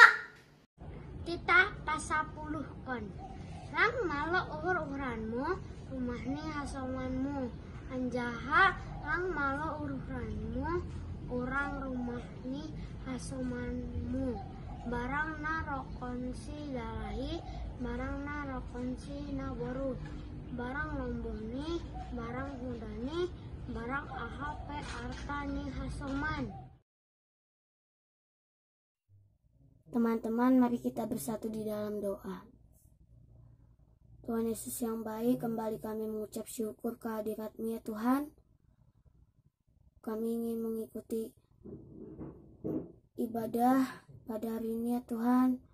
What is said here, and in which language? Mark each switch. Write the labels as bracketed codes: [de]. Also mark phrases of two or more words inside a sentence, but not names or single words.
[bts] Tita pasapuluhkon lang malo uhur-uhuranmu rumahni hasomanmu anjaha lang malo uhuranmu orang rumahni hasomanmu barang narokonsi dalahi barang narokonsi naboru barang lomboni barang hudani barang ahape artani hasoman. [id] Teman-teman, mari kita bersatu di dalam doa. Tuhan Yesus yang baik, kembali kami mengucap syukur kehadirat-Mu ya Tuhan. Kami ingin mengikuti ibadah pada hari ini ya Tuhan.